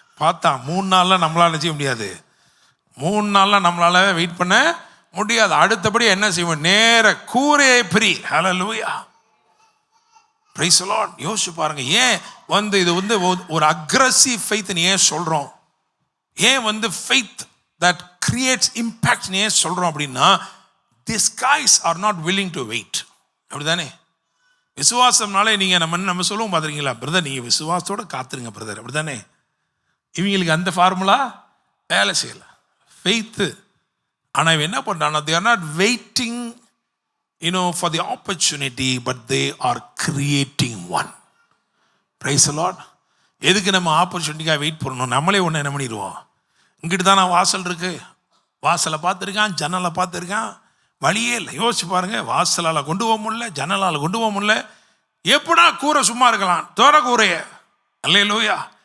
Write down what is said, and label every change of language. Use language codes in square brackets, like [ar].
[ta] பார்த்தா 3 நாள்லாம் நம்மளால செய்ய முடியாது. 3 நாள்லாம் நம்மளால வெயிட் பண்ண முடியாது. அடுத்தபடி என்ன செய்வோம்? நேர கூரையை பிரி. ஹல்லேலூயா! [en] Praise the Lord. [ta] யோசிச்சு பாருங்க, ஏன் வந்து இது வந்து ஒரு அக்ரெசிவ் ஃபெய்த் ஏன் சொல்றோம்? ஏன் வந்து ஃபெய்த் [en] that creates impact [ta] ஏன் சொல்றோம் அப்படின்னா, [en] these guys are not willing to wait. [ta] அப்படிதானே? விசுவாசம்னாலே நீங்க நம்ம சொல்லுவோம் பாத்துறீங்களா, பிரதர் நீங்க விசுவாசத்தோட காத்துருங்க பிரதர், அப்படிதானே? இவங்களுக்கு அந்த ஃபார்முலா வேலை செய்யல, ஃபெய்த்து. ஆனால் இவன் என்ன பண்ணுறான்னா, [en] they are not waiting for the opportunity, but they are creating one. Praise the Lord. [ta] எதுக்கு நம்ம ஆப்பர்ச்சுனிட்டிக்காக வெயிட் பண்ணணும்? நம்மளே ஒன்று என்ன பண்ணிடுவோம், இங்கிட்டு தான் நான் வாசல் இருக்கு, வாசலை பார்த்துருக்கான், ஜன்னலை பார்த்துருக்கான், வழியே இல்லை. யோசிச்சு பாருங்க, வாசலால் கொண்டு போக முடியல, ஜன்னலால் கொண்டு போக முடியல. எப்படா கூரை சும்மா இருக்கலாம், தோற கூரைய. அல்லேலூயா!